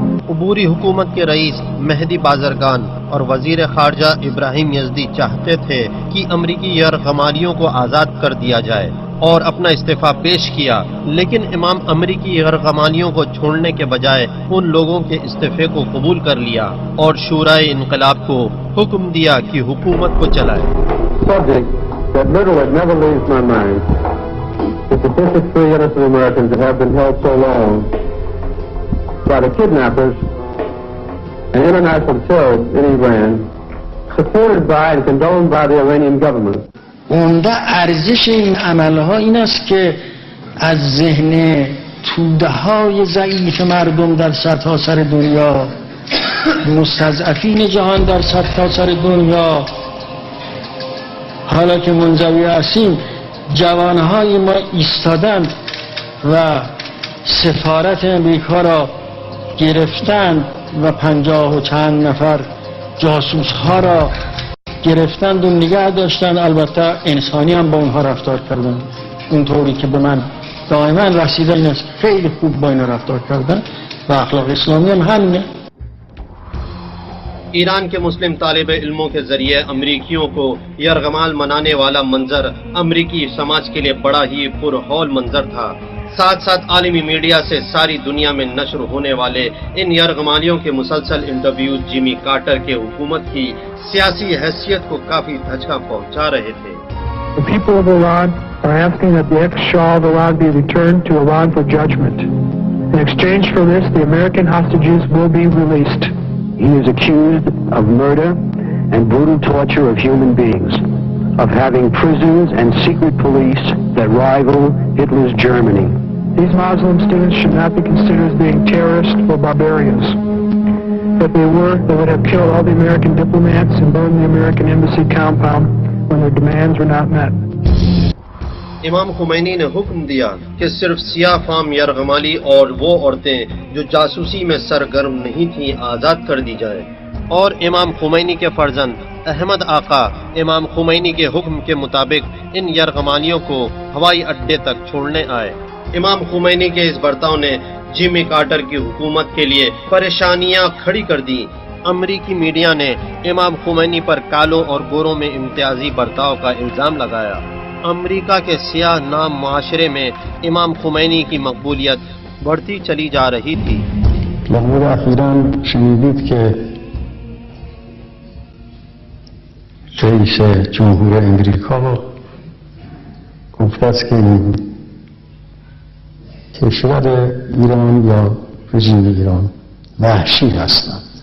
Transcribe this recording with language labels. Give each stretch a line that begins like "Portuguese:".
Urdu: عبوری حکومت کے رئیس مہدی بازرگان اور وزیر خارجہ ابراہیم یزدی چاہتے تھے کہ امریکی یرغمالیوں کو آزاد کر دیا جائے اور اپنا استعفیٰ پیش کیا، لیکن امام امریکی یرغمالیوں کو چھوڑنے کے بجائے ان لوگوں کے استعفے کو قبول کر لیا اور شورائے انقلاب کو حکم دیا کہ حکومت کو چلائے.
English: That literally never leaves my mind is the 53 innocent Americans that have been held so long by the kidnappers and international terrorists in Iran, supported by and condoned by the Iranian government.
Persian: عمده ارزش این عملها این است که از ذهن توده‌های ضعیف مردم در سرتاسر دنیا، مستضعفین جهان در سرتاسر دنیا، حالا که منزوی هستیم جوانهای ما ایستادند و سفارت امریکا را گرفتند و 50 و چند نفر جاسوس ها را گرفتند و نگه داشتند. البته انسانی هم با اونها رفتار کردن اونطوری که به من دائما رسیده این است، خیلی خوب با اینا رفتار کردن و اخلاق اسلامی هم همینه.
Urdu: ایران کے مسلم طالب علموں کے ذریعے امریکیوں کو یرغمال منانے والا منظر امریکی سماج کے لیے بڑا ہی پرہول منظر تھا. ساتھ ساتھ عالمی میڈیا سے ساری دنیا میں نشر ہونے والے ان یرغمالیوں کے مسلسل انٹرویوز جیمی کارٹر کے حکومت کی سیاسی حیثیت کو کافی دھچکا پہنچا رہے تھے.
English: The people of Iran are asking that the ex-Shah of Iran be returned to Iran for judgment. In exchange for this, the American hostages will be released. He is accused of murder and brutal torture of human beings, of having prisons and secret police that rival Hitler's Germany. These Muslim students should not be considered as being terrorists or barbarians. If they were, they would have killed all the American diplomats and burned the American embassy compound when their demands were not met.
Urdu: امام Khomeini نے حکم دیا کہ صرف سیاہ فام یرغمالی اور وہ عورتیں جو جاسوسی میں سرگرم نہیں تھیں آزاد کر دی جائے، اور امام خمینی کے فرزند احمد آقا امام خمینی کے حکم کے مطابق ان یرغمالیوں کو ہوائی اڈے تک چھوڑنے آئے. امام خمینی کے اس برتاؤ نے جیمی کارٹر کی حکومت کے لیے پریشانیاں کھڑی کر دی. امریکی میڈیا نے امام خمینی پر کالوں اور گوروں میں امتیازی برتاؤ کا الزام لگایا. امریکہ کے سیاہ نام معاشرے میں امام خمینی کی مقبولیت بڑھتی چلی جا رہی تھی.
Persian: لحظه اخیراً شنیدید که رئیس جمهور امریکا گفته است که کشور ایران یا رژیم ایران وحشی هستند.